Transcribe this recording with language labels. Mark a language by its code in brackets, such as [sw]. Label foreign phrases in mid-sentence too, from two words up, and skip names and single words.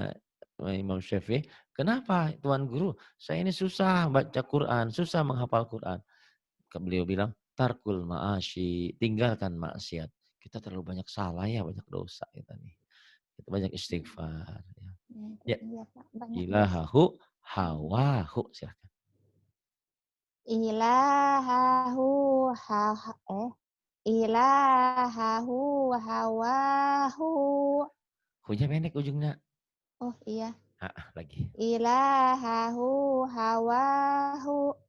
[id] Imam Syafi'i, kenapa Tuan Guru? Saya ini susah baca Quran, susah menghafal Quran. Beliau bilang, [ar] ترك المعاصي, [id] tinggalkan maksiat. Kita terlalu banyak salah ya, banyak dosa kita nih. Kita banyak istighfar. Ya, Ya, itu ya. iya, Pak. Banyak dosa. [ar] إلهه هواه. [id] Silahkan. [ar] إلهه ها إه إلهه هواه. [bjn] Hunya pendek ujungnya. [id] Oh, iya. Lagi. [ar] إلهه هواه.